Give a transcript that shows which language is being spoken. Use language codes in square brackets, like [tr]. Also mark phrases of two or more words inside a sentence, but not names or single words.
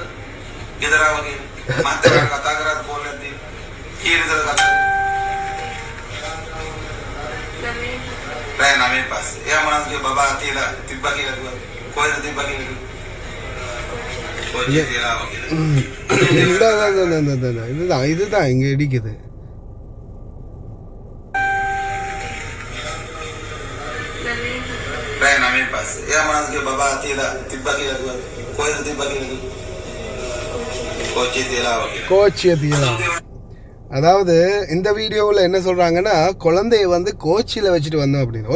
[si] ගෙදර ආවා කියලා. මාත් ඒකට කතා කරලා කෝල් එකක් දීලා. කීයද කතා කරේ? නෑ නෑ පස්සේ. එයා මොනවද කිව්වා බබා තියලා තිබ්බා කියලා කිව්වා. කොහෙද තිබ්බා කියලා කිව්වා. කොච්චර තියලා ආවා කියලා. [ta] இதுதான் இங்கே இடிக்குது. அதாவது இந்த வீடியோவில் என்ன சொல்கிறாங்கன்னா, குழந்தைய வந்து கோச்சியில் வச்சுட்டு வந்தோம் அப்படின்னு.